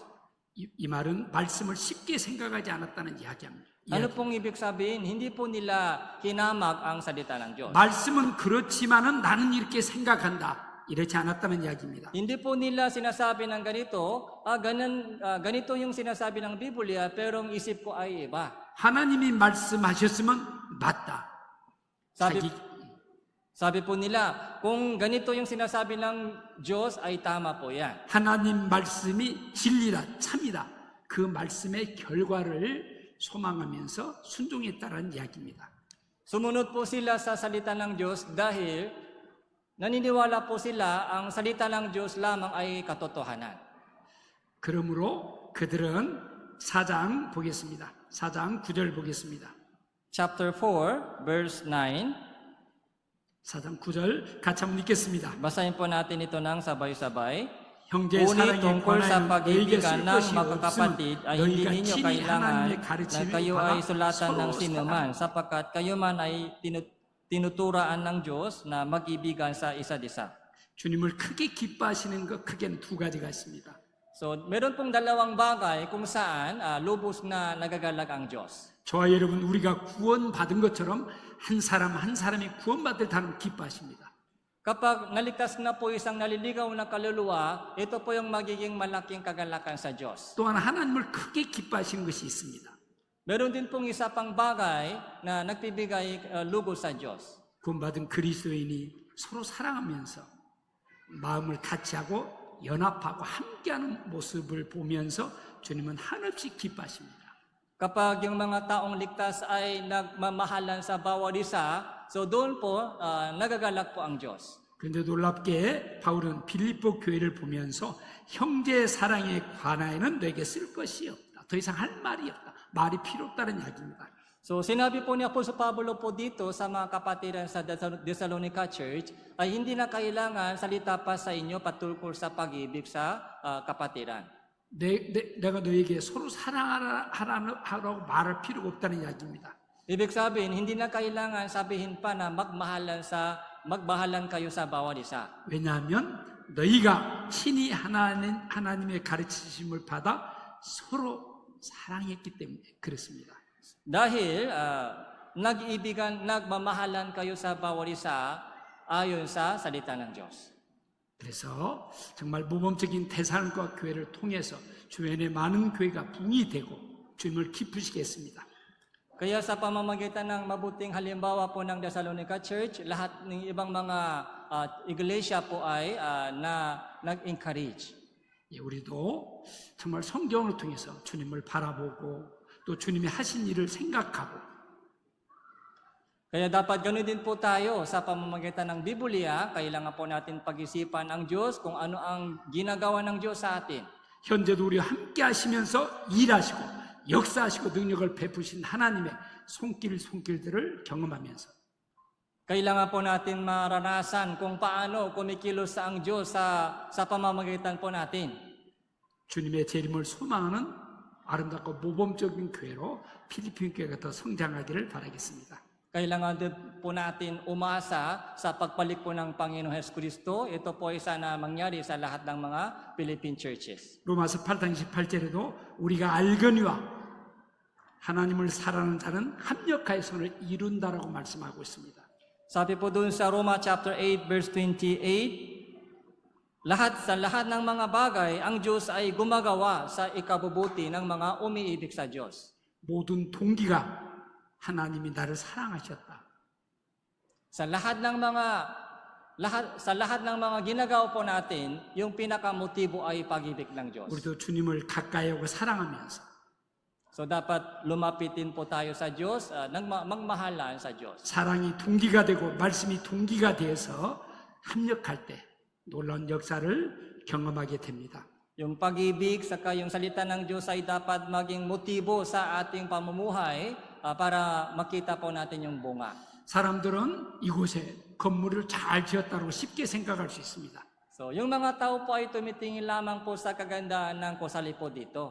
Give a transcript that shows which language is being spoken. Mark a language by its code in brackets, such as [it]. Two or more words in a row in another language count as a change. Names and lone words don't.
[ko] 이 말은 말씀을 쉽게 생각하지 않았다는 이야기합니다. [tl] Ano pong ibig sabihin? Hindi po nila hinamag ang salita ng Diyos. [ko] 말씀은 그렇지만은 나는 이렇게 생각한다. 이렇지 않았다는 이야기입니다. [tl] Hindi po nila sinasabi ng ganito, ganito yung sinasabi ng Biblia, pero ang isip ko ay iba. [ko] 하나님이 말씀하셨으면 맞다. [tl] Sabi po nila, kung ganito yung sinasabi ng Diyos, ay tama po yan. [ko] 하나님 말씀이 진리다, 참이다. 그 말씀의 결과를 소망하면서 순종했다는 이야기입니다. [tl] Sumunod po sila sa salita ng Diyos dahil naniniwala po sila ang salita ng Diyos lamang ay katotohanan. [ko] 그러므로 그들은 4장 보겠습니다. 4장 9절 보겠습니다. [en] Chapter 4, verse 9. [ko] 4장 9절 같이 한번 읽겠습니다. [tl] Basahin po natin ito ng sabay-sabay. [ko] 형제 [tl] Ngunit [ko] 사랑에 [tl] tungkol sa [ko] 관하여 너에게 [tl] pag-ibigan [ko] 쓸 [tl] ng [ko] 것이 [tl] magkakapatid [ko] 없으면 [tl] ay hindi [ko] 너희가 [tl] ninyo [ko] 친히 [tl] kailangan [ko] 하나님의 [tl] na [ko] 가르침을 [tl] kayo [ko] 받아 [tl] ay sulatan ng [ko] 서로 [tl] sinuman sapagkat kayo man ay tinuturaan ng Diyos na mag-ibigan sa isa't isa. [ko] 주님을 크게 기뻐하시는 것 크게는 두 가지가 있습니다. [tl] So, meron pong dalawang bagay kung saan lubos na nagagalak ang Diyos. [ko] 저와 여러분 우리가 구원받은 것처럼 한 사람 한 사람이 구원받을 다는 기뻐하십니다. [tl] Kapag naligtas na po isang naliligaw na kaluluwa, ito po yung magiging malaking kagalakan sa Diyos. [ko] 또한 하나님을 크게 기뻐하시는 것이 있습니다. [tl] Meron din pong isa pang bagay na nagbibigay lubos sa Diyos. [ko] 구원받은 그리스도인이 서로 사랑하면서 마음을 같이 하고 연합하고 함께하는 모습을 보면서 주님은 한없이 기뻐하십니다. [tl] Kapag yung mga taong ligtas ay nagmamahalan sa bawat isa, so doon po nagagalak po ang Diyos. [ko] 그런데 놀랍게 바울은 빌립보 교회를 보면서 형제 사랑에 관하여는 내게 쓸 것이 없다. 더 이상 할 말이 없다. 말이 필요 없다는 이야기입니다. [tl] So sinabi po ni Apostol Pablo po dito sa mga kapatiran sa Thessalonica Church ay hindi na kailangan salita pa sa inyo patungkol sa pag-ibig sa kapatiran. [ko] 내가 너에게 서로 사랑하라고 말할 필요가 없다는 이야기입니다. [tl] Ibig sabihin, hindi na kailangan sabihin pa na magmahalan kayo sa bawat isa. [ko] 왜냐하면 너희가 친히 하나님의 가르치심을 받아 서로 사랑했기 때문에 그렇습니다. [tl] Dahil nagmamahalan kayo sa bawat isa ayon sa salita ng Diyos. [ko] 그래서 정말 모범적인 데살로니가 교회를 통해서 주변에 많은 교회가 붕이 되고 주님을 기쁘시게 했습니다. [tl] Kaya sa pamamagitan ng mabuting halimbawa po ng Thessalonica Church, lahat ng ibang mga iglesia po ay nag-encourage. [ko] 우리도 정말 성경을 통해서 주님을 바라보고 또 주님이 하신 일을 생각하고 [tl] Kaya dapat ganoon din po tayo sa pamamagitan ng Biblia, kailangan po natin pag-isipan ang Diyos kung ano ang ginagawa ng Diyos sa atin. [ko] 현재도 우리와 함께 하시면서 일하시고 역사하시고 능력을 베푸신 하나님의 손길들을 경험하면서 [tl] Kailangan po natin maranasan kung paano kumikilos ang Diyos sa pamamagitan po natin. [ko] 주님의 재림을 소망하는 아름답고 모범적인 교회로 필리핀 교회가 더 성장하기를 바라겠습니다. [tl] Kailangan din po natin umasa sa pagpalik po ng Panginoon Jesucristo. Ito po ay sana mangyari sa lahat ng mga [en] Philippine churches. [ko] 로마서 8장 28절에도 우리가 알거니와 하나님을 사랑하는 자는 합력하여 선을 이룬다라고 말씀하고 있습니다. [tl] Sabi po dun sa Roma [en] chapter 8 verse 28, [tl] sa lahat ng mga bagay, ang Diyos ay gumagawa sa ikabubuti ng mga umiibig sa Diyos. [ko] 모든 동기가 하나님이 나를 사랑하셨다. [tl] Sa lahat ng mga ginagawa po natin, yung pinakamotibo ay pag-ibig ng Diyos. [ko] 우리도 주님을 가까이 하고 사랑하면서 [tl] So dapat lumapitin po tayo sa Diyos, magmahalan sa Diyos. [ko] 사랑이 동기가 되고 말씀이 동기가 되어서 합력할 때 놀라운 역사를 경험하게 됩니다. [tl] Yung pag-ibig saka yung salita ng Diyos ay dapat maging motibo sa ating pamumuhay para makita po natin yung bunga. [ko] 사람들은 이곳에 건물을 잘 지었다고 쉽게 생각할 수 있습니다. [tl] So, yung mga tao po ay tumitingin lamang po sa kagandahan ng gusali po dito.